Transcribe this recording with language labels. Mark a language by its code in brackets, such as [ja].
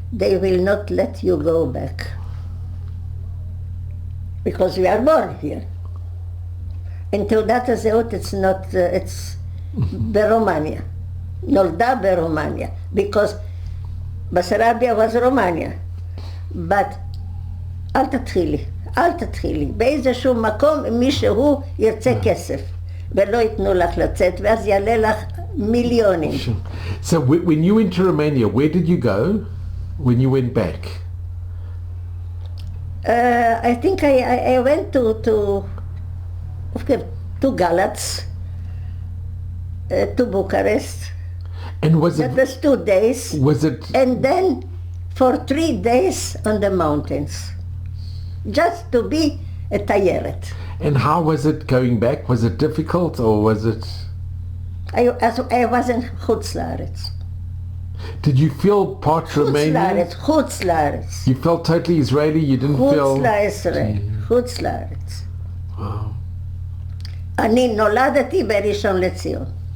[en] They will not let you go back. Because we are born here. And [he] תעודת הזהות [en] it's not, it's [he] ברומניה. נולדה ברומניה. [en] Because בסרביה was Romania. But [he] אל תתחילי. באיזשהו מקום מישהו ירצה כסף. ולא ייתנו לך לצאת, ואז יעלה לך מיליונים. [en] So when you went to Romania, where did you go when you went back? I think I went to Galatz, to Bucharest. And was That it? was 2 days. Was it? And then for 3 days on the mountains, just to be a tayeret. And how was it going back? Was it difficult or was it? I was in Chutz Laaretz. Did you feel part Romanian? Chutz Laaretz. You felt totally Israeli. You didn't feel. [he] חוץ לארץ. [en] Wow. [he] אני נולדתי בראשון לציון.